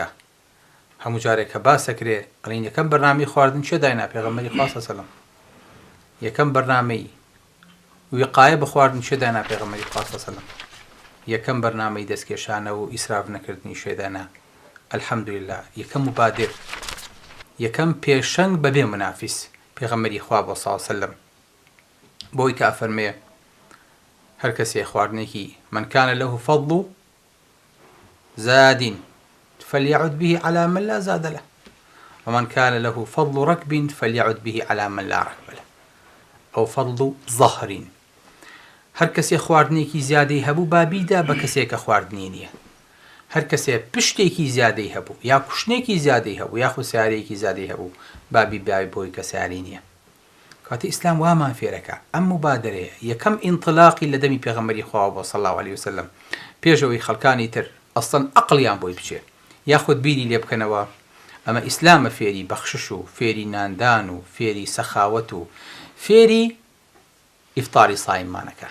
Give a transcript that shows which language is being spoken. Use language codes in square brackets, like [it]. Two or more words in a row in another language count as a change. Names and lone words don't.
[ckb] هەموو جارێک کە باسەکرێ ئەڵین یەکەم بەرنامەی خواردن چێ داینا پێغەمبەری خوا [ar] صلی الله علیه و سلم، [ckb] یەکەم بەرنامەی وقایە بە خواردن چێ داینا پێغەمبەری خوا [ar] صلی الله علیه و سلم، [ckb] یەکەم بەرنامەی دەستکێشانە و ئیسراف نەکردنی شێدانا. ئەلحەمدولله یەکەم مبادر، یەکەم پێشەنگ بەبێ منافیس پێغەمبەری خوا بۆ [ar] صلی الله علیه و سلم. [ckb] بۆی کە ئەفەرمێ هەر کەسێ خواردنێکی [ar] من كان له فضل زاد فليعد به على من لا زاد له ومن كان له فضل ركب فليعد به على من لا ركب له أو فضل ظهر. [ckb] هەر کەسێ خواردنێکی زیادەی هەبوو بابیدا بە کەسێکە خواردنی نییە. هەر کەسێ پشتێکی زیادەی هەبوو یا کوشتێکی زیادەی هەبوو یا سیارەیەکی زیادەی هەبوو بابی بۆی کە سیاری نییە. کاتە ئیسلام وامان فێرەکە ئەم مبادرەیە یەکەم ئینطلاقی لە دەمی پێغەمبەری خوا بۆ [ar] صلی الله علیه و سلم، [ckb] پێشەوەی خەڵکانی تر ئەسڵەن عەقڵیان بۆی بچێ یاخود بیری لێ بکەنەوە ئەمە ئیسلامە فێری بەخشش و فێری ناندان و فێری سەخاوەت و فێری ئیفطاری سایمانەکە.